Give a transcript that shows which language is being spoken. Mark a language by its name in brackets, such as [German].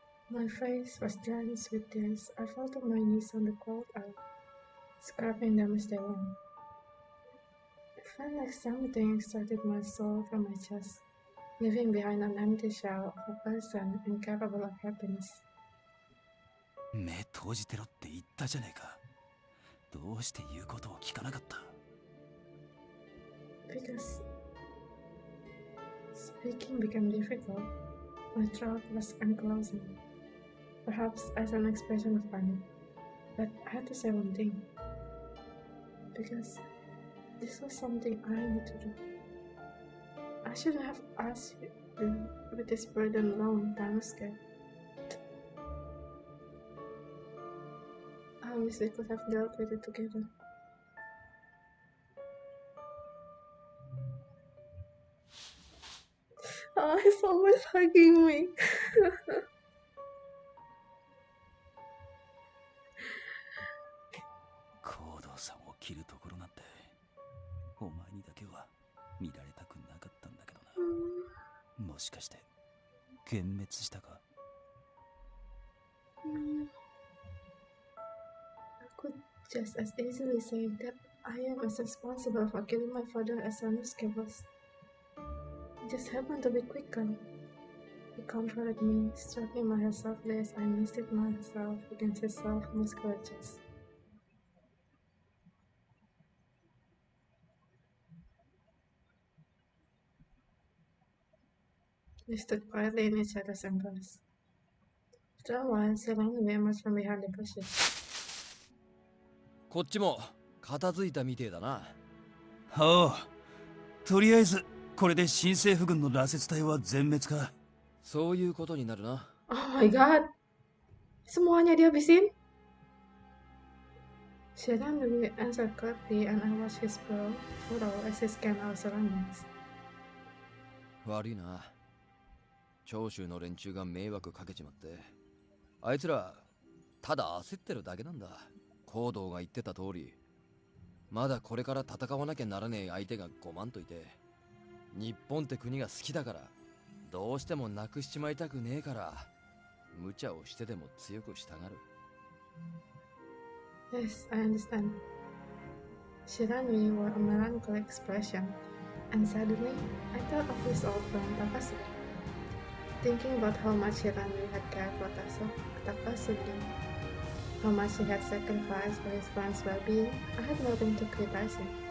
[English] My face was drenched with tears. I fell to my knees on the cold earth, scraping them as they went. It felt like something extracted my soul from my chest, leaving behind an empty shell of a person incapable of happiness. [Japanese] 目閉じてろって言ったじゃねえか。どうして言うことを聞かなかった？ [English] Because speaking became difficult. My throat was unclosing, perhaps as an expression of panic. But I had to say one thing. Because this was something I need to do. I shouldn't have asked you with this burden alone, Sanosuke. I wish we could have dealt with it together. Oh, he's always hugging me. [Japanese] 行動さんを切るところなんてお前にだけは見られたくなかったんだけどな。もしかして幻滅したか？ [English] I could just as easily say that I am as responsible for killing my father as Sanosuke was. It just happened to be quicker. He comforted me, stroking my hair softly as I nested myself against his soft, muscular chest. We stood quietly in each other's embrace. After a while, Shinsengumi emerged from behind the bushes. [Japanese] こっちも片付いたみてえだな。ほう。とりあえずこれで新政府軍の羅刹隊は全滅か。そういうことになるな。 [English] Oh my god! [Indonesian] Semuanya dihabisin? [English] Shiranui answered quickly and I watched his brow furrow as he scanned our surroundings. [Japanese] 悪いな。長州の連中が迷惑かけちまって。あいつら、ただ焦ってるだけなんだ。行動が言ってた通り。まだこれから戦わなきゃならねえ相手が5万といて。日本って国が好きだから、どうしてもなくしちまいたくねえから、無茶をしてでも強く従う。 [English] Yes, I understand. Shiranui wore a melancholy expression, and suddenly I thought of his old friend Takasugi. Thinking about how much Shiranui had cared for Takasugi, how much he had sacrificed for his friend's well-being, I had nothing to criticize him.